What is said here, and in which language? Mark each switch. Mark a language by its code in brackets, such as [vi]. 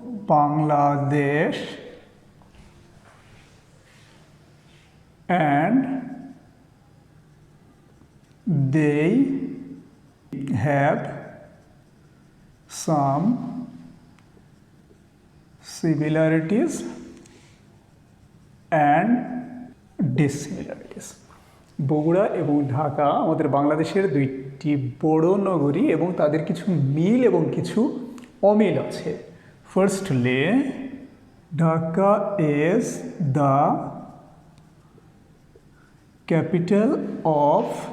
[en] Bangladesh, and they have some similarities and dissimilarities. [bn] Bogura এবং ঢাকা আমাদের বাংলাদেশের দুইটি বড় নগরী এবং তাদের কিছু মিল এবং কিছু অমিল আছে। [en] firstly, Dhaka is the capital of